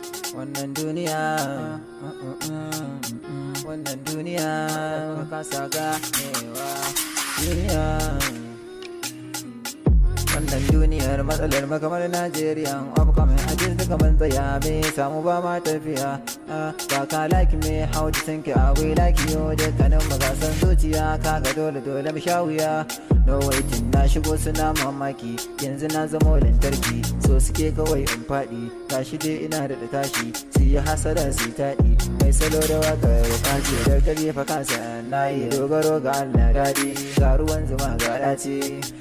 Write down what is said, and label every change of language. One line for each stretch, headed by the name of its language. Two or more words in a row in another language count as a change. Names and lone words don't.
Hausa: Wannan duniya, wannan duniya, ka kasa ganewa. Duniya. Wannan duniyar matsalar mu kamar Najeriya,
English: upcoming artist
Hausa: duka mun tsaya, me samu ba ma tafiya.
English: Ah,
Hausa: ba ka
English: like me, how to think I will like you,
Hausa: dukkanin mu ga san zuciya, kaga dole dole mu sha wuya.
English: No waiting,
Hausa: na shigo suna mamaki, yanzu na zamo lantarki, so suke kawai in faɗi, gashi dai ina da tashi, su yi hasada su yi taɗi, mai salo da waƙar ka ce da gari fa ka san na yi dogaro ga Allah daɗi, ga ruwan zuma ga ɗaci.